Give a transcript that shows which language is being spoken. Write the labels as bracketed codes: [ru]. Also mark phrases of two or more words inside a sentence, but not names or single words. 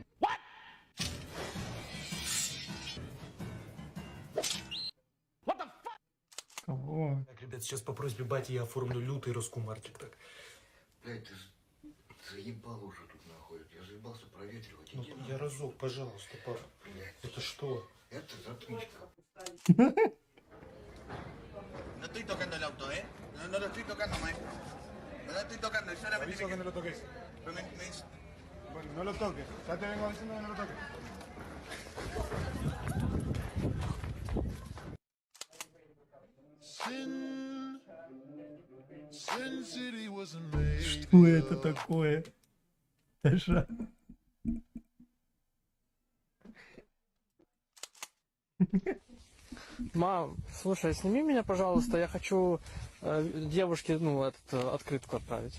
[ru] Кого? Так, ребят, сейчас по просьбе бати я оформлю лютый раскумарчик, так. Блядь, ты заебал уже тут находит. Я заебался проветривать. Ну, я разок, пожалуйста, пап. Это что? Это затычка. [es] No estoy tocando el auto, ¿eh? No lo estoy tocando, maestro. No lo estoy tocando, solamente... Aviso que no lo toques. Bueno, no lo toques. Ya te vengo diciendo que no lo toques. [ru] Что это такое? Даша. Мам, слушай, сними меня, пожалуйста, я хочу девушке, ну, открытку отправить.